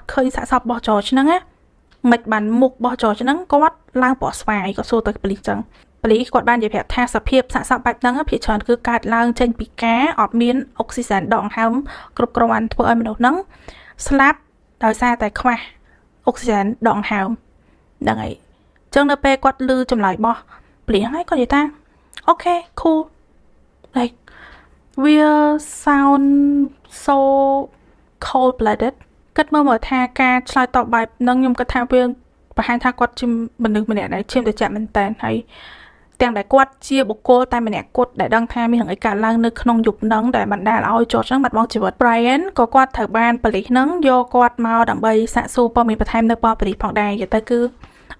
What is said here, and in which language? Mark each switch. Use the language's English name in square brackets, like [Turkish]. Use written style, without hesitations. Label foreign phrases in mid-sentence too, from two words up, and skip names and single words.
[Khmer] ឃើញសាកសពរបស់ George ហ្នឹងណាមិនបានមុខរបស់ George ហ្នឹងគាត់ឡើងពណ៌ស្វាយគាត់សួរទៅប៉ូលីសចឹងប៉ូលីសគាត់បាននិយាយប្រាប់ថាសភាពសាកសពបែបហ្នឹងភាគច្រើនគឺកើតឡើងចេញពីការអត់មានអុកស៊ីសែនដកដង្ហើមគ្រប់គ្រាន់ធ្វើឲ្យមនុស្សហ្នឹងស្លាប់ដោយសារតែខ្វះអុកស៊ីសែនដកដង្ហើមហ្នឹងហើយអញ្ចឹងនៅពេលគាត់ឮចម្លើយរបស់ប៉ូលីសហ្នឹងគាត់និយាយថាអូខេ [English] cool like will sound so cold blooded [Khmer] គិតមើលថាការឆ្លើយតបបែបហ្នឹងខ្ញុំគិតថាវាបង្ហាញថាគាត់ជាមនុស្សម្នាក់ដែលឈាមត្រជាក់មែនតើហើយទាំងដែលគាត់ជាបុគ្គលតែម្នាក់គត់ដែលដឹងថាមានរឿងអីកើតឡើងនៅក្នុងយប់ហ្នឹងដែលបណ្ដាលឲ្យ George ហ្នឹងបាត់បង់ជីវិត Brian ក៏គាត់ត្រូវបានប៉ូលីសហ្នឹងយកគាត់មកដើម្បីសាកសួរព័ត៌មានបន្ថែមនៅប៉ូលីសផងដែរនិយាយទៅគឺអ